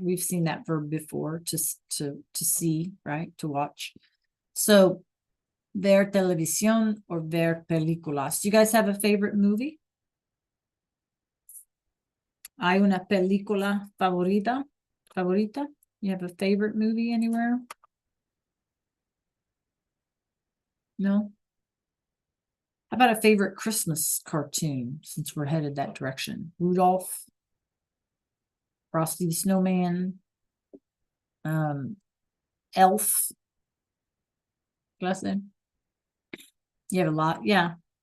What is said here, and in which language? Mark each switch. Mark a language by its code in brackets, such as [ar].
[en] We've seen that verb before, to see, right? To watch. So [es] ver televisión [en] or [es] ver películas. [en] Do you guys have a favorite movie? [es] ¿Hay una película favorita? [en] You have a favorite movie anywhere? No? How about a favorite Christmas cartoon, since we're headed that direction? Rudolph, Frosty the Snowman, Elf. Lesson. You have a lot. Yeah.